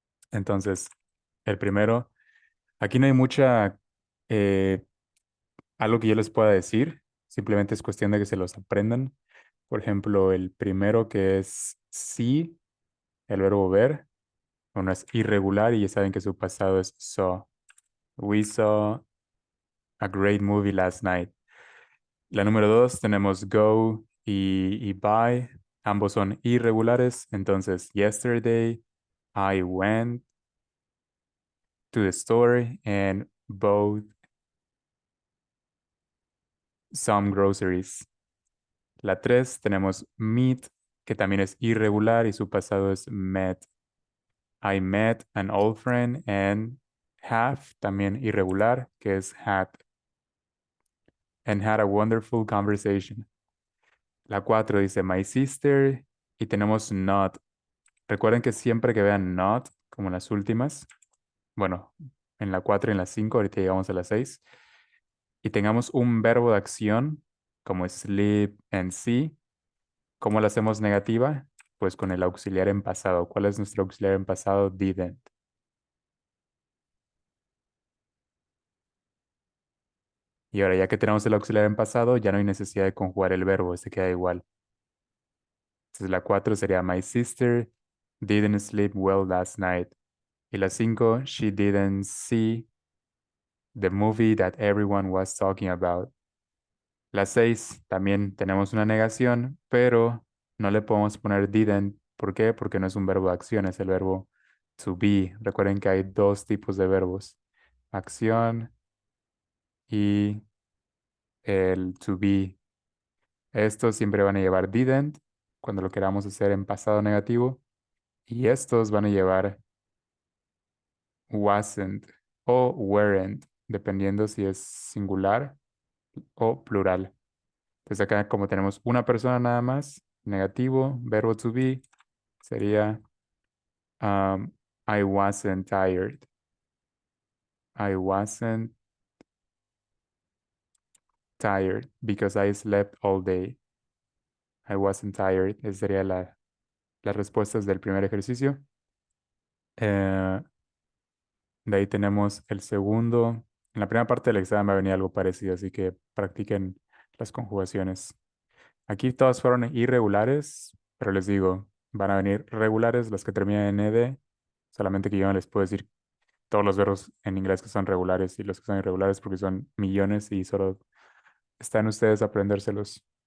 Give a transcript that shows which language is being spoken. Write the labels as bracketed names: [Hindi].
[Spanish] Entonces, el primero, aquí no hay eh, algo que yo les pueda decir, simplemente es cuestión de que se los aprendan. Por ejemplo, el primero que es sí, el verbo ver. Uno es irregular y ya saben que su pasado es saw. [English] We saw a great movie last night. [Spanish] La número dos tenemos go y buy. Ambos son irregulares. Entonces, [English] yesterday I went to the store and bought some groceries. [Spanish] La tres tenemos meet, que también es irregular y su pasado es met. [English] I met an old friend and have, [Spanish] también irregular, que es [English] had. And had a wonderful conversation. [Spanish] La 4 dice [English] my sister [Spanish] y tenemos not. Recuerden que siempre que vean not, como en las últimas, bueno, en la 4 y en la 5, ahorita llegamos a la 6, y tengamos un verbo de acción como [English] sleep and see, [Spanish] ¿cómo lo hacemos negativa? Pues con el auxiliar en pasado. ¿Cuál es nuestro auxiliar en pasado? Didn't. Y ahora ya que tenemos el auxiliar en pasado, ya no hay necesidad de conjugar el verbo, se queda igual. Entonces la 4 sería [English] my sister didn't sleep well last night. [Spanish] Y la 5, [English] she didn't see the movie that everyone was talking about. [Spanish] La 6, también tenemos una negación, pero no le podemos poner didn't. ¿Por qué? Porque no es un verbo de acción, es el verbo to be. Recuerden que hay dos tipos de verbos, acción y el to be. Estos siempre van a llevar didn't cuando lo queramos hacer en pasado negativo y estos van a llevar wasn't o weren't, dependiendo si es singular o plural. Entonces acá como tenemos una persona nada más, negativo, verbo to be, sería um, [English] I wasn't tired. I wasn't tired because I slept all day. I wasn't tired. [Spanish] Esa sería las respuestas del primer ejercicio. Eh, de ahí tenemos el segundo. En la primera parte del examen va a venir algo parecido, así que practiquen las conjugaciones. Aquí todas fueron irregulares, pero les digo, van a venir regulares las que terminan en ed, solamente que yo no les puedo decir todos los verbos en inglés que son regulares y los que son irregulares porque son millones y solo están ustedes aprendérselos.